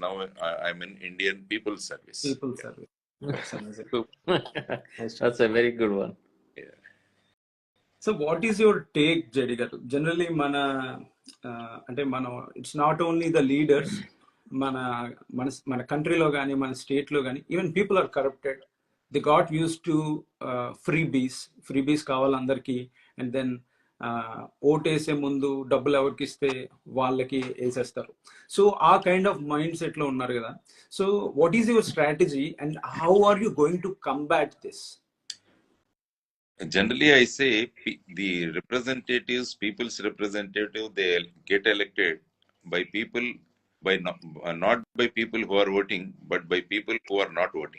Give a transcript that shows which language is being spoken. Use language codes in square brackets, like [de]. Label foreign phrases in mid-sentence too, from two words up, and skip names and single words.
[en] Now I'm in Indian People's Service. People's Service. That's amazing. That's a very good one. Yeah. So what is your take, JD garu? Generally, it's not only the leaders, [te] mana country lo gani, మన state లో గాని, [en] even people are corrupted. They got used to freebies kawalandarki, and then [te] ఓటేసే ముందు డబ్బులు ఎవరికి ఇస్తే వాళ్ళకి వేసేస్తారు. సో ఆ [en] kind of mind set [te] లో ఉన్నారు కదా. [en] So what is your strategy and how are you going to combat this? Generally, I say the representatives, people's representative, they get elected by people, not by people who are voting, but by people who are not voting.